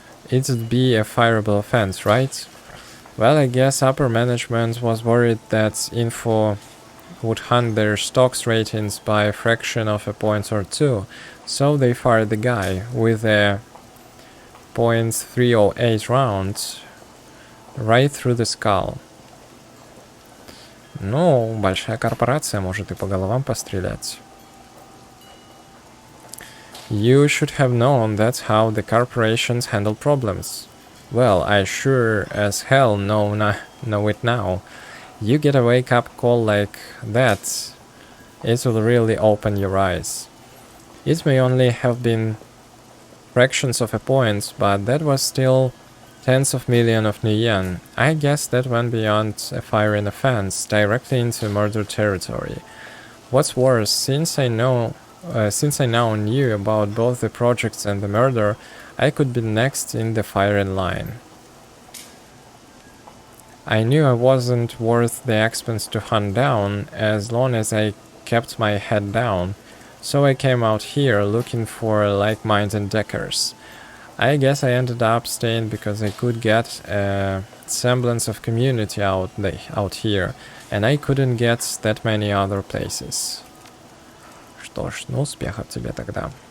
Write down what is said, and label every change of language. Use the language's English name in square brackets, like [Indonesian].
[English] It'd be a fireable offense, right? Well, I guess upper management was worried that info would hunt their stocks ratings by a fraction of a point or two, so they fired the guy with a .308 round right through the skull. [Russian] Ну, большая корпорация может и по головам пострелять. [English] You should have known that's how the corporations handle problems. Well, I sure as hell know it now. You get a wake-up call like that, it will really open your eyes. It may only have been fractions of a point, but that was still tens of millions of new yen. I guess that went beyond a firing offense, directly into murder territory. What's worse, since I now knew about both the projects and the murder, I could be next in the firing line. I knew I wasn't worth the expense to hunt down, as long as I kept my head down, so I came out here looking for like-minded deckers. I guess I ended up staying because I could get a semblance of community out here, and I couldn't get that many other places. [Russian] Что ж, ну успехов тебе тогда.